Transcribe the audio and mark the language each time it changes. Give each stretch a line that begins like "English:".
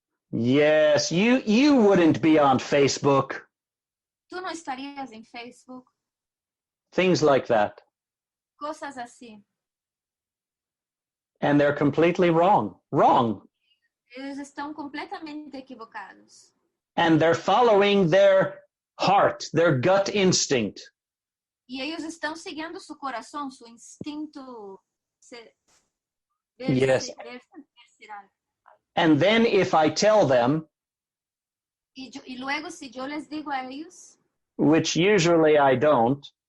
English: Yes, you wouldn't be on Facebook.
Spanish: Tú no estarías en Facebook.
English: Things like that.
Spanish: Cosas así.
English: And they're completely wrong. Wrong.
Spanish: Ellos están completamente equivocados.
English: And they're following their heart, their gut instinct.
Spanish: Y ellos están siguiendo su corazón, su instinto
English: Yes.
Spanish: visceral.
English: And then if I tell them,
Spanish: Y luego si yo les digo a ellos,
English: which usually I don't,